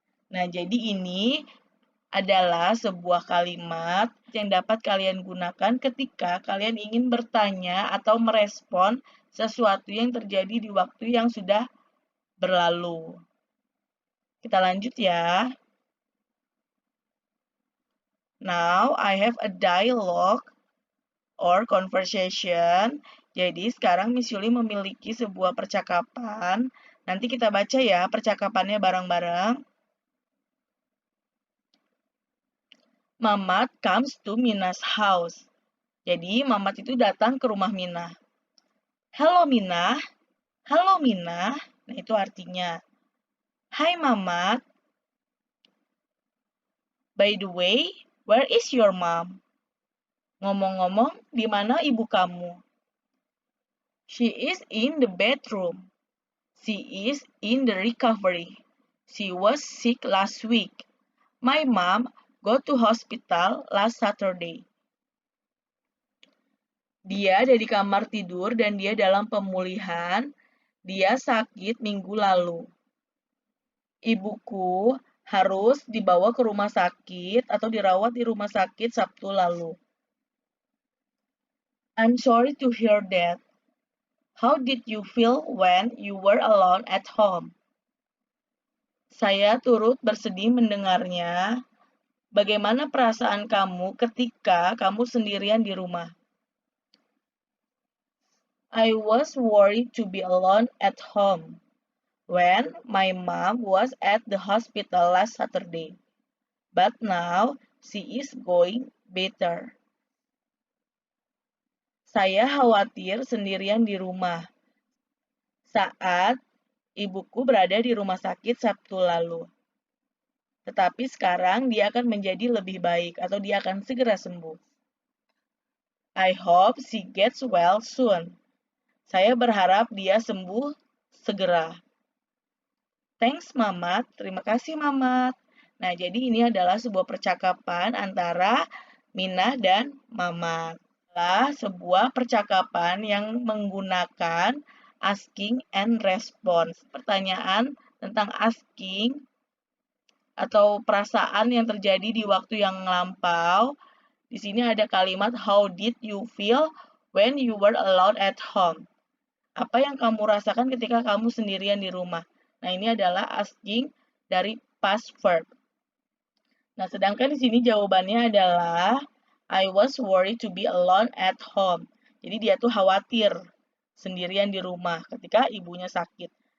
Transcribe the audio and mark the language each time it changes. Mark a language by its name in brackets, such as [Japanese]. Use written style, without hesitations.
[Indonesian] Nah, jadi ini adalah sebuah kalimat yang dapat kalian gunakan ketika kalian ingin bertanya atau merespon sesuatu yang terjadi di waktu yang sudah berlalu. Kita lanjut ya. [English] Now, I have a dialogue or conversation. [Indonesian] Jadi, sekarang Miss Yuli memiliki sebuah percakapan. Nanti kita baca ya percakapannya bareng-bareng. [English] Mamat comes to Mina's house. [Indonesian] Jadi, Mamat itu datang ke rumah Minah. [English] Hello, Minah. [Indonesian] Halo, Minah. Nah, itu artinya. Hai, Mamat. [English] By the way, where is your mom? [Indonesian] Ngomong-ngomong, di mana ibu kamu? [English] She is in the bedroom. She is in the recovery. She was sick last week. My mom go to hospital last Saturday. [Indonesian] Dia ada di kamar tidur dan dia dalam pemulihan. Dia sakit minggu lalu. Ibuku harus dibawa ke rumah sakit atau dirawat di rumah sakit Sabtu lalu. [English] I'm sorry to hear that. How did you feel when you were alone at home? [Indonesian] Saya turut bersedih mendengarnya. Bagaimana perasaan kamu ketika kamu sendirian di rumah? [English] I was worried to be alone at home when my mom was at the hospital last Saturday. But now she is going better. [Indonesian] Saya khawatir sendirian di rumah saat ibuku berada di rumah sakit Sabtu lalu. Tetapi sekarang dia akan menjadi lebih baik atau dia akan segera sembuh. [English] I hope she gets well soon. [Indonesian] Saya berharap dia sembuh segera. [English] Thanks, Mamat. [Indonesian] Terima kasih, Mamat. Nah, jadi ini adalah sebuah percakapan antara Minah dan Mamat. Adalah sebuah percakapan yang menggunakan asking and response. Pertanyaan tentang asking atau perasaan yang terjadi di waktu yang lampau. Di sini ada kalimat [English] how did you feel when you were alone at home? [Indonesian] Apa yang kamu rasakan ketika kamu sendirian di rumah? Nah, ini adalah asking dari past verb. Nah, sedangkan di sini jawabannya adalah [English] I was worried to be alone at home. [Indonesian] Jadi dia tuh khawatir sendirian di rumah ketika ibunya sakit.